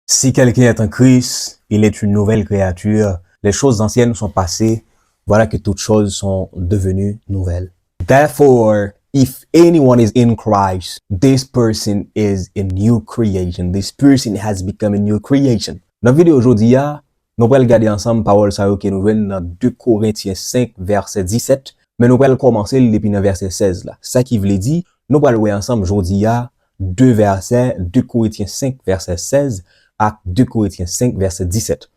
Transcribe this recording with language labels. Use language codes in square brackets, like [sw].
[fr] Si quelqu'un est en Christ, il est une nouvelle créature. Les choses anciennes sont passées. Voilà que toutes choses sont devenues nouvelles. [en] Therefore, if anyone is in Christ, this person is a new creation. This person has become a new creation. [fr] Dans la vidéo aujourd'hui, nous allons regarder ensemble parole ça que nous voyons dans 2 Corinthiens 5, verset 17. Mais nous allons commencer depuis le verset 16 là. Ça qui veut dire, nous allons voir ensemble aujourd'hui 2 versets, 2 Corinthiens 5, verset 16 à 2 Corinthiens 5, verset 17.